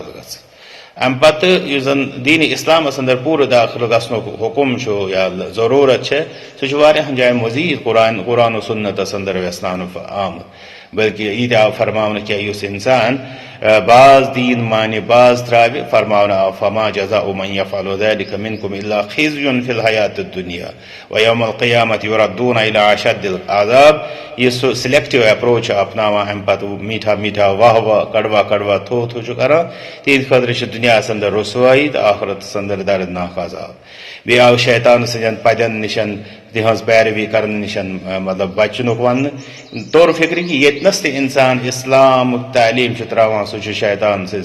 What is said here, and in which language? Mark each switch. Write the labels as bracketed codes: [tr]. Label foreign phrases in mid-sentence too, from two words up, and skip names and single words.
[ks] گژھٕنۍ امہِ پتہٕ یُس زن دیٖنہِ اسلامس اندر پوٗرٕ داخل گژھنُک حُکم چھُ یا ضروٗرت چھےٚ سُہ چھُ واریاہن جاین مزیٖد قرآن و سُنتس اندر ویژھناونہٕ آمُت بلکہ یہِ تہِ آو فرماونہٕ کہِ یُس انسان بعض دیٖن مانہِ بعض ترٛاوِ فرماونہٕ آو [ar] فما جزاء من يفعل ذلك منكم الا خزي في الحياة الدنيا ويوم القيامة يردون الى اشد العذاب [ks] یہِ سُہ [en] selective approach [ks] چھُ اپناوان امہِ پتہٕ [ur] میٖٹھا واہ کڑوا تھوٚو [ks] چھُ کران تِہنٛدِ خٲطرٕ چھِ دُنیاہس اندر رسوایی تہٕ آخرتس اندر دردناک عذاب بیٚیہِ آو شیطان سٕنٛدٮ۪ن پدٮ۪ن نِشن تِہنٛز پیروی کرنہٕ نِشن مطلب بچنُک وننہٕ طور فِکرِ کہِ ییٚتنس تہِ انسان اسلامُک تعلیٖم چھُ تراوان سُہ چھُ شیطان سٕنٛز